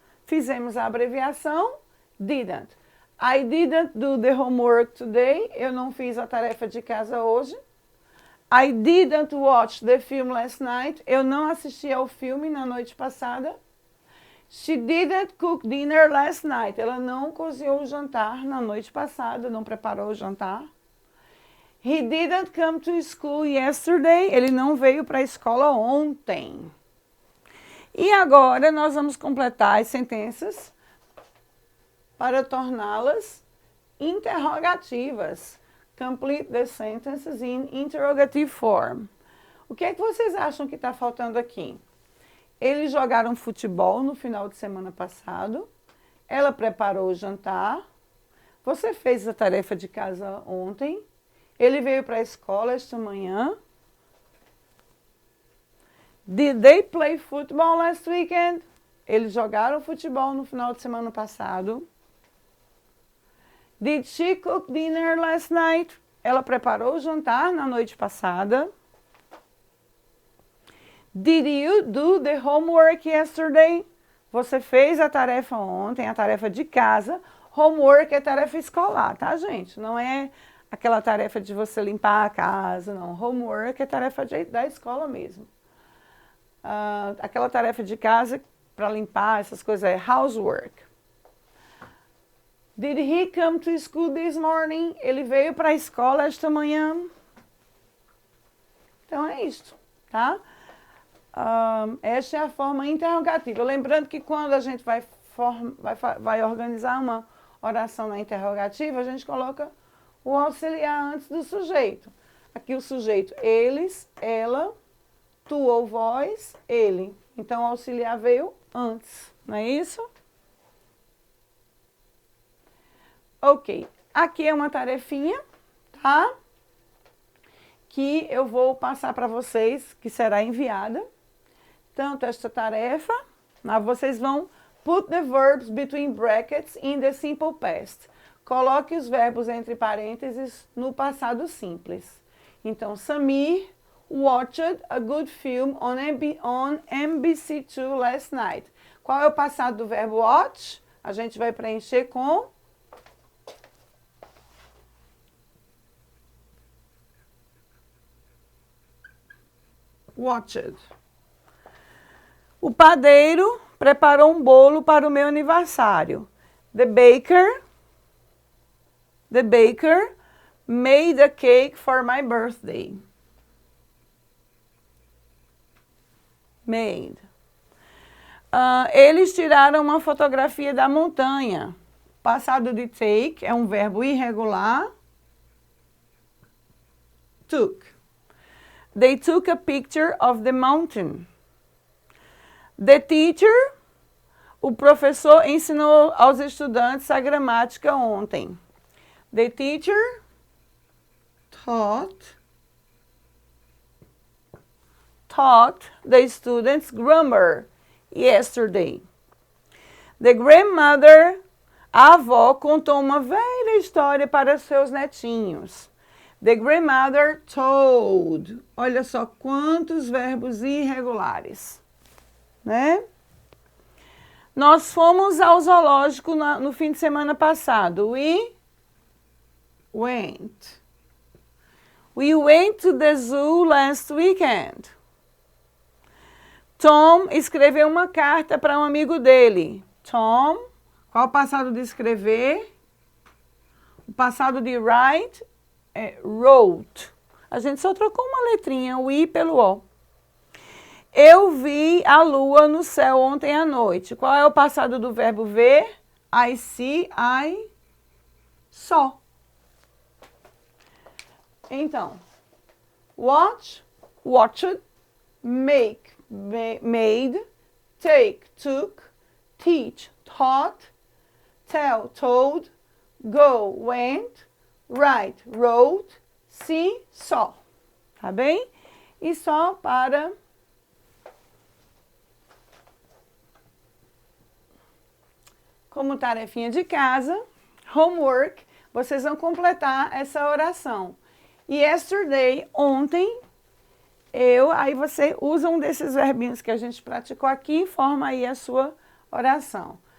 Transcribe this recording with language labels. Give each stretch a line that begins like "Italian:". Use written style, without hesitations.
Portuguese: Fizemos a abreviação didn't.
English: I didn't do the homework today.
Portuguese: Eu não fiz a tarefa de casa hoje.
English: I didn't watch the film last night.
Portuguese: Eu não assisti ao filme na noite passada.
English: She didn't cook dinner last night.
Portuguese: Ela não cozinhou o jantar na noite passada, não preparou o jantar.
English: He didn't come to school yesterday.
Portuguese: Ele não veio para a escola ontem. E agora nós vamos completar as sentenças para torná-las interrogativas.
English: Complete the sentences in interrogative form.
Portuguese: O que é que vocês acham que está faltando aqui? Eles jogaram futebol no final de semana passado. Ela preparou o jantar. Você fez a tarefa de casa ontem. Ele veio para a escola esta manhã.
English: Did they play football last weekend?
Portuguese: Eles jogaram futebol no final de semana passado.
English: Did she cook dinner last night?
Portuguese: Ela preparou o jantar na noite passada.
English: Did you do the homework yesterday?
Portuguese: Você fez a tarefa ontem, a tarefa de casa. Homework é tarefa escolar, tá, gente? Não é aquela tarefa de você limpar a casa, não. Homework é tarefa da escola mesmo. Aquela tarefa de casa para limpar, essas coisas é housework.
English: Did he come to school this morning?
Portuguese: Ele veio para a escola esta manhã. Então é isto, tá? Esta é a forma interrogativa. Lembrando que quando a gente vai organizar uma oração na interrogativa, a gente coloca o auxiliar antes do sujeito. Aqui o sujeito, eles, ela, tu ou vós, ele. Então o auxiliar veio antes, não é isso? Ok, aqui é uma tarefinha, tá? Que eu vou passar para vocês, que será enviada. Tanto esta tarefa, vocês vão
English: put the verbs between brackets in the simple past.
Portuguese: Coloque os verbos entre parênteses no passado simples.
English: Então, Samir watched a good film on NBC2 last night.
Portuguese: Qual é o passado do verbo watch? A gente vai preencher com watched. O padeiro preparou um bolo para o meu aniversário.
English: The baker made a cake for my birthday. Made.
Portuguese: Eles tiraram uma fotografia da montanha. Passado de take é um verbo irregular.
English: Took. They took a picture of the mountain. The teacher,
Portuguese: o professor ensinou aos estudantes a gramática ontem.
English: The teacher taught the students grammar yesterday. The grandmother,
Portuguese: a avó, contou uma velha história para seus netinhos.
English: The grandmother told.
Portuguese: Olha só quantos verbos irregulares, né? Nós fomos ao zoológico no fim de semana passado.
English: We went. We went to the zoo last weekend.
Portuguese: Tom escreveu uma carta para um amigo dele. Tom, qual o passado de escrever? O passado de write é wrote. A gente só trocou uma letrinha, o I pelo O. Eu vi a lua no céu ontem à noite. Qual é o passado do verbo ver?
English: I see, I saw. Então, watch, watched, make, made, take, took, teach, taught, tell, told, go, went, write, wrote, see, saw.
Portuguese: Tá bem? E só para como tarefinha de casa, homework, vocês vão completar essa oração. Yesterday, ontem, aí você usa um desses verbinhos que a gente praticou aqui e forma aí a sua oração.